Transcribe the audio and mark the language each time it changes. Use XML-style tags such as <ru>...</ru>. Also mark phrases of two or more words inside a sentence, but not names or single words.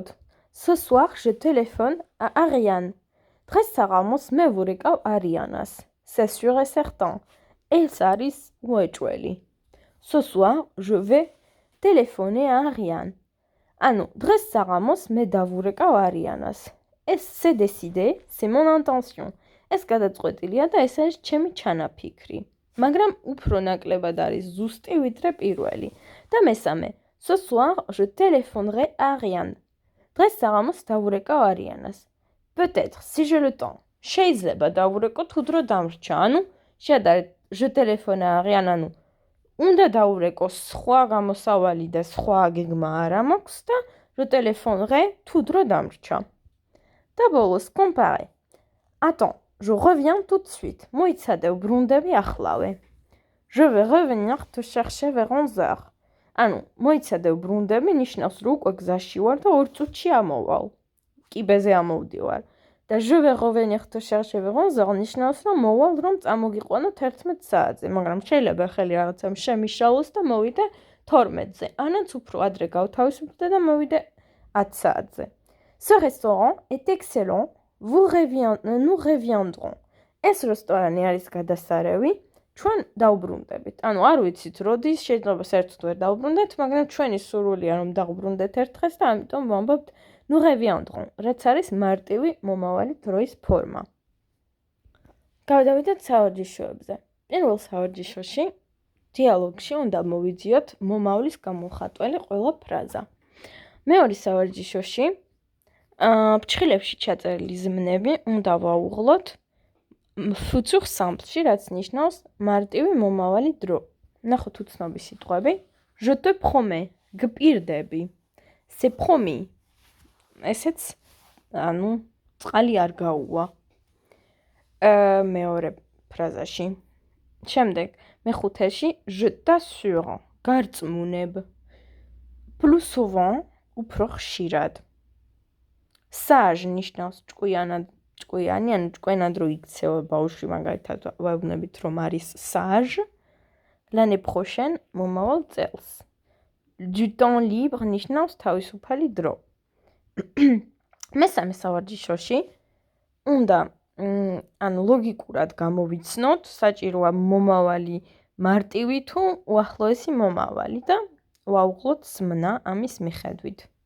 <fr>Ce soir, je téléphone à Ariane.</fr> <ka>დღეს საღამოს მე ვურეკავ არიანას.</ka> <fr>C'est sûr et certain.</fr> <ka>ეს არის უეჭველი.</ka> <fr>Ce soir, je vais téléphoner à Ariane.</fr> <ka>ანუ დღეს საღამოს მე დავურეკავ არიანას.</ka> <fr>ეს c'est décidé, c'est mon intention.</fr> <ka>ეს გადაწყვეტილია და ეს არის ჩემი ჩანაფიქრი. მაგრამ უფრო ნაკლებად არის ზუსტი ვიდრე პირველი. და მესამე,</ka> <fr>ce soir, je téléphonerai à Ariane.</fr> <ka>დღეს საღამოს დავურეკავ არიანას.</ka> <fr>Peut-être, si j'ai le temps.</fr> <ka>შეიძლება დავურეკო თუ დრო დამრჩა. ანუ შეადარეთ,</ka> <fr>je téléphone à Ariane,</fr> <ka>ანუ უნდა დავურეკო სხვა გამოსავალი და სხვა გეგმა არა მაქვს და</ka> <fr>je téléphonerai</fr> <ka>თუ დრო დამრჩა. და ბოლოს comparer.</ka> <fr>Attends, je reviens tout de suite.</fr> <ka>მოიცადე ვბრუნდები ახლავე.</ka> <fr>Je vais revenir te chercher vers 11h.</fr> <ka>ანუ მოიცადე ვბრუნდები ნიშნავს რომ უკვე გზაში ვარ და 2 წუთში ამოვალ. კიბეზე ამოვდივარ. და</ka> <fr>je vais revenir te chercher vers 11h</fr> <ka>ნიშნავს რომ მოვალ რომ წამოგიყვანო 11 საათზე, მაგრამ შეიძლება ხელი რაღაცამ შემიშალოს და მოვიდე 12-ზე. ანაც უფრო ადრე გავთავისუფლდე და მოვიდე 10 საათზე.</ka> <fr>Ce restaurant est excellent. Nous reviendrons.</fr> <ka>ეს რესტორანი არის გადასარევი. ჩვენ დავბრუნდებით. ანუ არ ვიცით როდის, შეიძლება საერთოდ ვერ დავბრუნდეთ, მაგრამ ჩვენი სურვილია რომ დავბრუნდეთ ერთ დღეს და ამიტომ ვამბობთ</ka> <fr>nous reviendrons,</fr> <ka>რაც არის მარტივი მომავალი დროის ფორმა. გავდივიდეთ სავარჯიშოებზე. პირველ სავარჯიშოში დიალოგში უნდა მოვიძიოთ მომავლის გამოხატველი ყველა ფრაზა. მეორე სავარჯიშოში ფრჩხილებში ჩაწერილი ზმნები უნდა ვაუღლოთ</ka> <fr>futur simple-</fr> <ka>ში, რაც ნიშნავს მარტივი მომავალი დრო. ნახოთ უცნობი სიტყვები.</ka> <fr>Je te promets, გპირდები. C'est promis.</fr> <ka>ესეც ანუ წყალი არ გაუვა. მეორე ფრაზაში. შემდეგ მეხუთეში</ka> <fr>je t'assure,</fr> <ka>გარწმუნებ.</ka> <fr>Plus souvent,</fr> <ka>უფრო ხშირად. Sage ნიშნავს ჭკვიანად ჭკვიანი, ანუ ჭკვენად რო იქცევა ბავშვი, მაგალითად ვეუბნებით რომ არის sage,</ka> <fr>l'année prochaine</fr> <ka>მომავალ წელს.</ka> <fr>Du temps libre</fr> <ka>ნიშნავს თავისუფალი დრო. მესამე სავარჯიშოში უნდა ანუ ლოგიკურად გამოვიცნოთ, საჭიროა მომავალი მარტივი თუ უახლოესი მომავალი და ვაუღლოთ ზმნა ამის მიხედვით.</ka>